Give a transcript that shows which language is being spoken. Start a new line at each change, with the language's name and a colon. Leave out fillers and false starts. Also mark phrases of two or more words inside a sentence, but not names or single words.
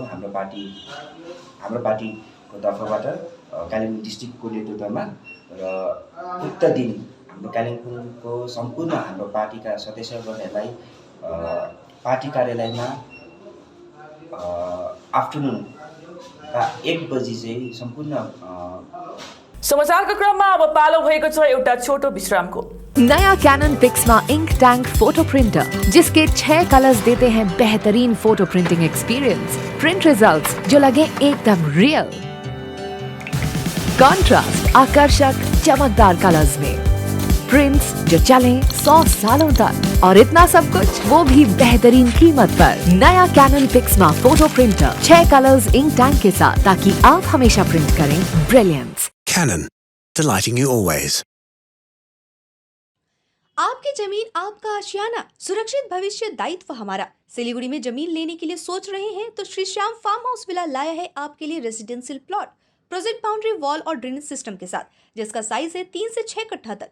Nepali: हाम्रो पार्टीको तर्फबाट कालिम्पोङ डिस्ट्रिक्टको नेतृत्वमा र उक्त दिन हाम्रो कालिम्पोङको सम्पूर्ण हाम्रो पार्टीका सदस्यवर्गहरूलाई पार्टी कार्यालयमा आफ्टरनुन 1 बजी चाहिँ सम्पूर्ण समाचारको क्रममा अब पालो भएको छ एउटा छोटो विश्रामको।
Hindi: नया कैनन पिक्समा
English: ink tank photo printer
Hindi: जिसके 6 कलर्स देते हैं बेहतरीन
English: photo printing experience. print results
Hindi: जो लगे एकदम रियल, कंट्रास्ट आकर्षक चमकदार कलर्स में, प्रिंट्स जो चले 100 सालों तक और इतना सब कुछ वो भी बेहतरीन कीमत पर। नया कैनन पिक्समा
English: photo printer 6 colors ink tank
Hindi: के साथ ताकि आप हमेशा प्रिंट करें ब्रिलियंस।
English: Canon, delighting you always.
Hindi: आपकी जमीन आपका आशियाना, सुरक्षित भविष्य दायित्व हमारा। सिलीगुड़ी में जमीन लेने के लिए सोच रहे हैं तो श्री श्याम फार्म हाउस विला लाया है आपके लिए
English: residential plot project boundary wall
Hindi: और
English: drainage system
Hindi: के साथ, जिसका साइज है 3 से 6 कट्ठा तक।